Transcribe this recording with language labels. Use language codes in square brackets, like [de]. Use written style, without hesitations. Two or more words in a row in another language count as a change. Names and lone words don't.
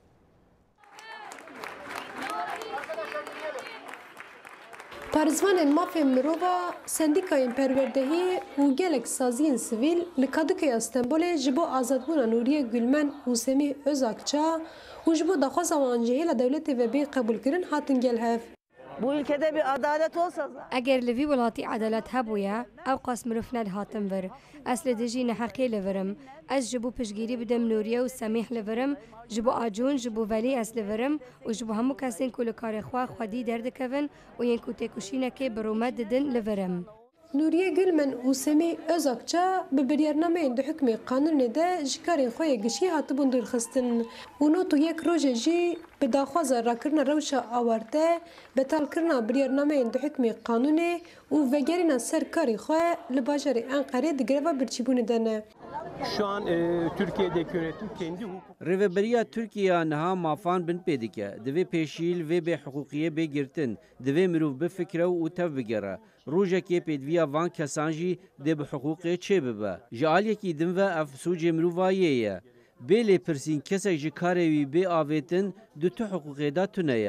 [ku] Parızvanên mafên mirova sendîkayên perwerdehî û gelek saziyên sivîl li Kadıköya Stenbolê ji bo azadbûna Nuriye Gülmen û Semih Özakça û ji bo daxwaza wan ji hêla dewletê ve bê qebûlkirin hatin gelhev. [tr] Bu ülkede bir adalet olsa [ku] eger li vî welatî edalet hebûye ew qas mirov nedhatin vir ez li dijî neheqê li virim ez ji bo piştgirî bidim Nuriye û Semih li virim ji bo acûn ji bo velî ez li virim û ji bo hemû kesên ku li karê xwe xwedî derdikevin û yên ku têkoşînekê bi rûmet didin li virim. Nuriye Gülmen û Semih Özakça bi biryarnameyên di hukmê qanûnê de ji karên xwe yê gişî hatibûn dûrxistin û not û yek rojê jî bi daxwaza rakirina rewşa awarte betalkirina biryarnameyên di hukmê qanûnê û vegerîna ser karê xwe li bajarê Enqerê di greva birçîbûnê de ne. [tr] Şu an Türkiye'deki yönetim kendi hukuk... [ku] Rêveberiya Tirkiye niha mafan bin pê dike. Divê pêşîl vê bê hiqûqiye bê girtin. Divê mirov bifikre û tev bigere. Rojekê pêdiviya van kesan jî dê bi hiqûqê çê bibe. Ji aliyekî din ve ev sûcê mirovayê ye. Bê lêpirsîn kesek ji karê wî bê avêtin di tu hiqûqê da tune ye.